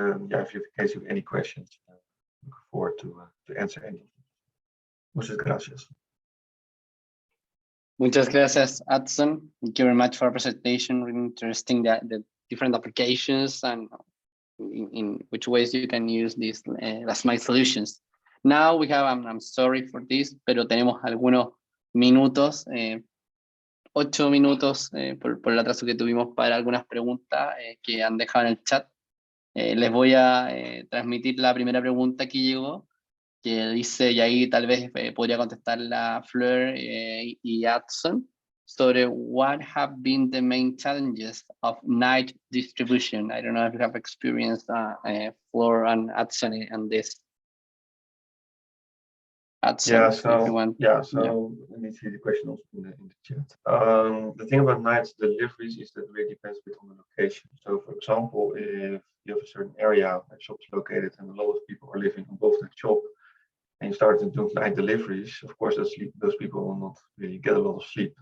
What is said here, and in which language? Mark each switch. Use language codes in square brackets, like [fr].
[en] Yeah, if you have any questions, looking forward to answer any of them. [es] Muchas gracias. Muchas gracias, Hudson. [en] Thank you very much for our presentation. Really interesting that the different applications and in which ways you can use these last mile solutions. Now we have, I'm sorry for this, [es] pero tenemos algunos minutos, 8 minutos por el atraso que tuvimos para algunas preguntas que han dejado en el chat. Les voy a transmitir la primera pregunta que llegó, que dice, y ahí tal vez podría contestar la Fleur y Hudson, sobre [en] what have been the main challenges of night distribution. I don't know if you have experienced Fleur and Hudson on this. Hudson, yeah, so let me see the question also in the chat. The thing about night deliveries is that it really depends a bit on the location. So for example, if you have a certain area where shop is located and a lot of people are living above that shop, and you start to do night deliveries, of course those people will not really get a lot of sleep.